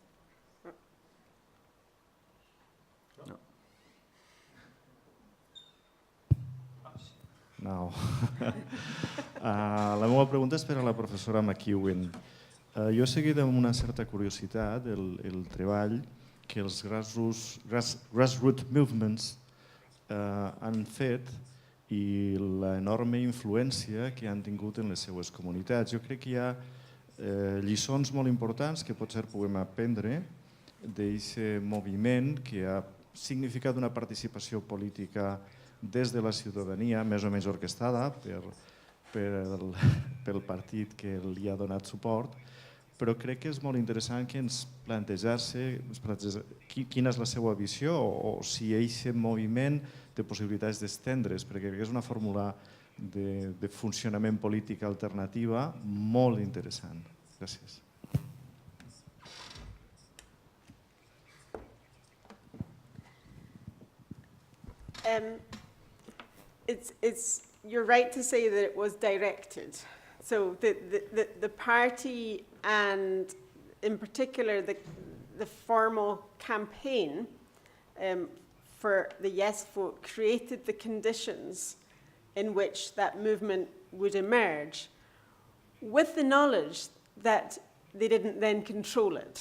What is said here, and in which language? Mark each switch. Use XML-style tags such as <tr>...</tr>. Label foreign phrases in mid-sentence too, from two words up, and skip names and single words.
<ca>No. La meva pregunta és per a la professora McEwen. Jo he seguit amb una certa curiositat el treball que els</ca> <en>grassroots movements</en> <ca>han fet i l'enorme influència que han tingut en les seues comunitats. Jo crec que hi ha lliçons molt importants que potser puguem aprendre d'aquest moviment que ha significat una participació política des de la ciutadania, més o menys orquestada pel partit que li ha donat suport, però crec que és molt interessant que ens plantejar-se quina és la seva visió o si aquest moviment té possibilitats d'estendre's, perquè crec que és una fórmula de funcionament polític alternativa molt interessant. Gràcies.</ca> <en>You're right to say that it was directed. So the party and in particular the formal campaign for the yes vote created the conditions in which that movement would emerge, with the knowledge that they didn't then control it.</en>